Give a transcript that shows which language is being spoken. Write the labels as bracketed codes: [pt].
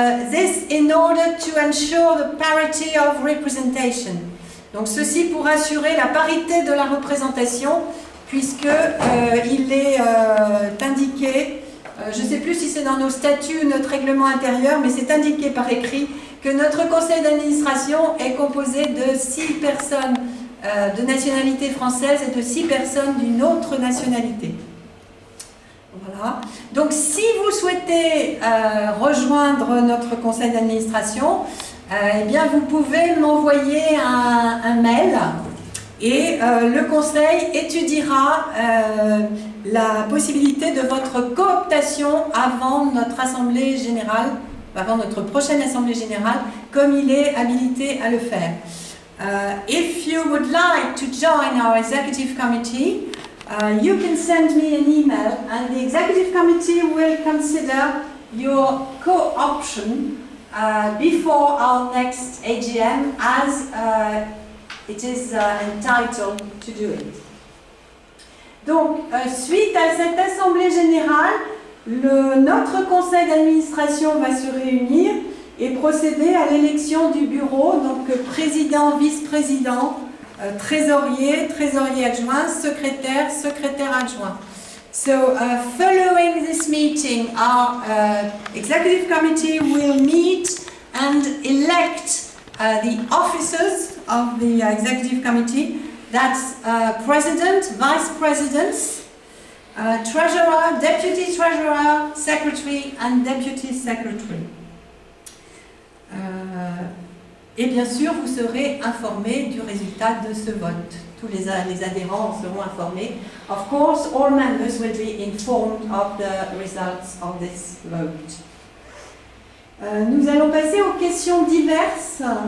[en] This in order to ensure the parity of representation. [fr] Donc ceci pour assurer la parité de la représentation, puisque il est indiqué, je ne sais plus si c'est dans nos statuts ou notre règlement intérieur, mais c'est indiqué par écrit que notre conseil d'administration est composé de 6 personnes de nationalité française et de 6 personnes d'une autre nationalité. Voilà. Donc si vous souhaitez rejoindre notre conseil d'administration, eh bien vous pouvez m'envoyer un mail et le conseil étudiera la possibilité de votre cooptation avant notre assemblée générale, avant notre prochaine assemblée générale, comme il est habilité à le faire. [en] If you would like to join our executive committee, you can send me an email and the executive committee will consider your co-option before our next AGM as it is entitled to do it. [fr] Donc, suite à cette assemblée générale, notre conseil d'administration va se réunir et procéder à l'élection du bureau, donc président, vice-président, trésorier, trésorier adjoint, secrétaire, secrétaire adjoint. [en] So, following this meeting, our executive committee will meet and elect the officers of the executive committee. That's president, vice presidents, treasurer, deputy treasurer, secretary and deputy secretary. [fr] Et bien sûr, vous serez informés du résultat de ce vote. Tous les adhérents en seront informés. [en] Of course, all members will be informed of the results of this vote. [fr] Nous allons passer aux questions diverses.